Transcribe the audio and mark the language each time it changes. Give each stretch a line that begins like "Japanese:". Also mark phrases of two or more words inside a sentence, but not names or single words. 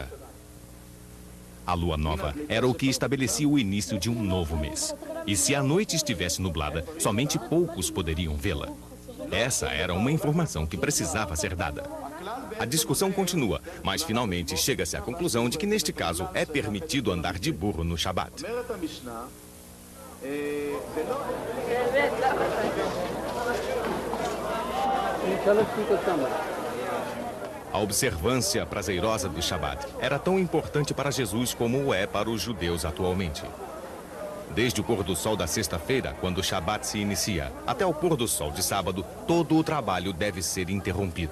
Portuguese: A lua nova era o que estabelecia o início de um novo mês. E se a noite estivesse nublada, somente poucos poderiam vê-la. Essa era uma informação que precisava ser dada. A discussão continua, mas finalmente chega-se à conclusão de que neste caso é permitido andar de burro no Shabat.
Hebrew: אומרת המשנה, ולא...
Portuguese: A observância prazerosa do Shabat era tão importante para Jesus como o é para os judeus atualmente. Desde o pôr do sol da sexta-feira, quando o Shabat se inicia, até o pôr do sol de sábado, todo o trabalho deve ser interrompido.